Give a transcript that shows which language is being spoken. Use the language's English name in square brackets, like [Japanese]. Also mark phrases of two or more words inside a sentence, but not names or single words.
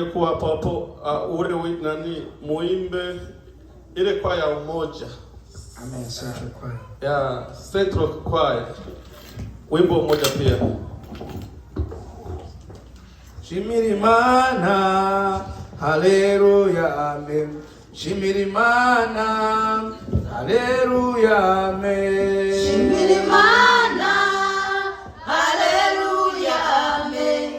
[Swahili] hapo hapo ule nani muimbe ile kwaya umoja. [English] Amen. Central choir. [Swahili] Ya Central Choir. Wimbo mmoja pia. [Rundi] Shimirimana, haleluya, amen. Shimirimana, haleluya, amen. Shimirimana, haleluya, amen.